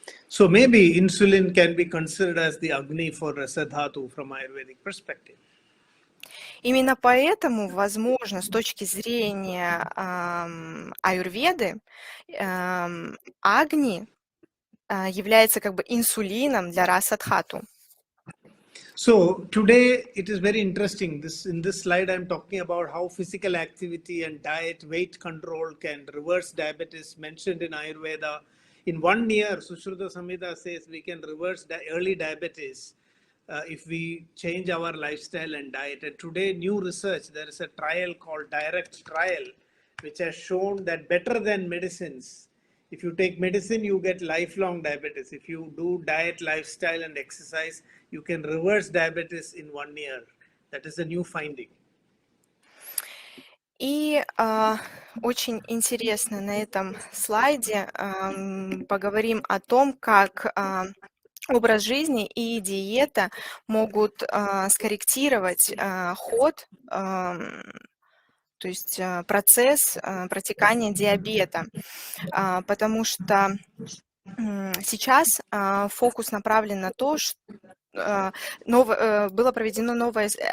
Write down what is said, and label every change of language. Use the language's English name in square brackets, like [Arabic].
[English] So maybe insulin can be considered as the Agni for Rasadhatu from Ayurvedic perspective. [Russian] Именно поэтому, возможно, с точки зрения аюрведы, агни является как бы инсулином для расадхату. [English] So today it is very interesting. In this slide I'm talking about how physical activity and diet, weight control can reverse diabetes mentioned in Ayurveda. In 1 year, Sushruta Samhita says we can reverse early diabetes if we change our lifestyle and diet. And today, new research, there is a trial called direct trial, which has shown that better than medicines, if you take medicine, you get lifelong diabetes. If you do diet, lifestyle, and exercise, you can reverse diabetes in 1 year. That is a new finding. [Russian] И очень интересно на этом слайде поговорим о том, как образ жизни и диета могут скорректировать ход, то есть процесс протекания диабета, потому что сейчас фокус направлен на то, что было проведено новое...